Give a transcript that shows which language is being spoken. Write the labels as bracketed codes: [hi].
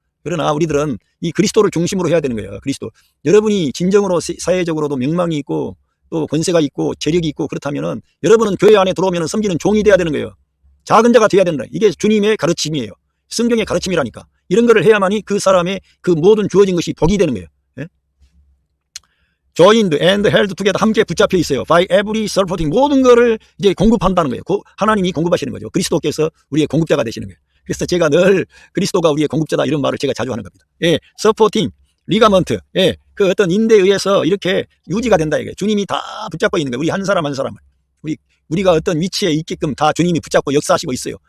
[ko] 그러나 우리들은 이 그리스도를 중심으로 해야 되는 거예요. 그리스도. 여러분이 진정으로 사회적으로도 명망이 있고 또 권세가 있고 재력이 있고 그렇다면은 여러분은 교회 안에 들어오면 섬기는 종이 돼야 되는 거예요. 작은 자가 돼야 된다. 이게 주님의 가르침이에요. 성경의 가르침이라니까. 이런 거를 해야만이 그 사람의 그 모든 주어진 것이 복이 되는 거예요. 예? [en] Joined and held together [ko] 함께 붙잡혀 있어요. [en] By every supporting [ko] 모든 거를 이제 공급한다는 거예요. 하나님이 공급하시는 거죠. 그리스도께서 우리의 공급자가 되시는 거예요. 그래서 제가 늘 그리스도가 우리의 공급자다 이런 말을 제가 자주 하는 겁니다. 예, supporting, ligament, 예, 그 어떤 인대에 의해서 이렇게 유지가 된다 이게. 주님이 다 붙잡고 있는 거예요. 우리 한 사람 한 사람을. 우리가 어떤 위치에 있게끔 다 주님이 붙잡고 역사하시고 있어요.